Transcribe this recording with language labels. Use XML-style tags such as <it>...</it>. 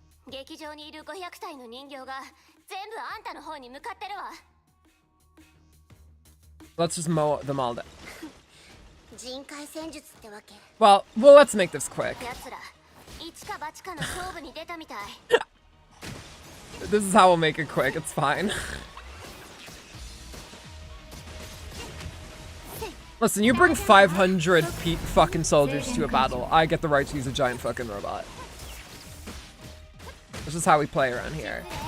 <ja>劇場にいる500体の人形が全部あんたの方に向かってるわ。</ja> <en>Let's just mow them all down.</en> <ja>人海戦術ってわけ。</ja> <en>Well, let's make this quick.</en> <ja>奴ら一か八かの勝負に出たみたい。</ja> <en>This is how we'll make it quick. It's fine. Listen, you bring 500 fucking soldiers to a battle, I get the right to use a giant fucking robot. This is how we play around here.</en>